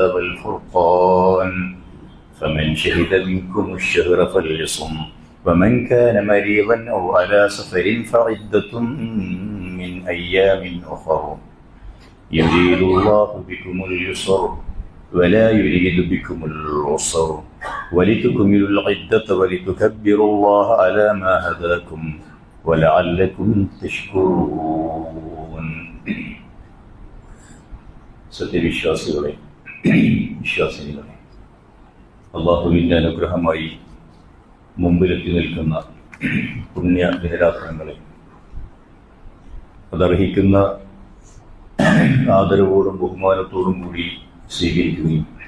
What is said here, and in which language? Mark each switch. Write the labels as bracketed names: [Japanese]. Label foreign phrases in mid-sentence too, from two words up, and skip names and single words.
[Arabic] والفرقان فمن شهد منكم الشهر فليصم ومن كان مريضا أو على سفر فعدة من أيام أخر يريد الله بكم اليسر ولا يريد بكم العسر ولتكملوا العدة ولتكبروا الله على ما هداكم ولعلكم تشكرون. [Malayalam] സത്യവിശ്വാസികളെ, വിശ്വാസിനികളെ, അള്ളാഹുവിൻ്റെ അനുഗ്രഹമായി മുമ്പിലെത്തി നിൽക്കുന്ന പുണ്യ ദിനരാത്രങ്ങളെ അതർഹിക്കുന്ന ആദരവോടും ബഹുമാനത്തോടും കൂടി സ്വീകരിക്കുകയും